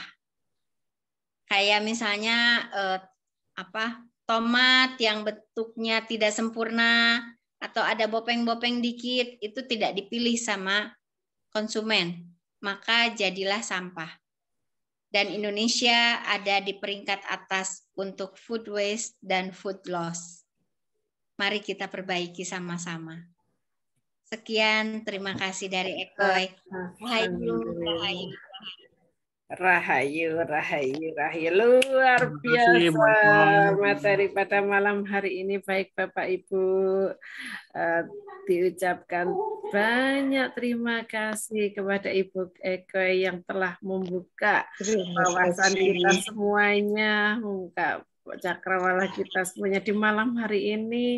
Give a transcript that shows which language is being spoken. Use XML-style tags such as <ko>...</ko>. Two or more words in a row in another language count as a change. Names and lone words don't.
<id>Kayak misalnya tomat yang bentuknya tidak sempurna atau ada bopeng-bopeng dikit, itu tidak dipilih sama konsumen. Maka jadilah sampah. Dan Indonesia ada di peringkat atas untuk</id> <en>food waste</en> <id>dan</id> <en>food loss.</en> <id>Mari kita perbaiki sama-sama. Sekian, terima kasih dari Ekoy. Rahayu, rahayu. Rahayu, rahayu, rahayu. Luar biasa materi pada malam hari ini. Baik Bapak Ibu, diucapkan banyak terima kasih kepada Ibu Ekoy yang telah membuka wawasan kita semuanya, membuka cakrawala kita semuanya di malam hari ini.</id>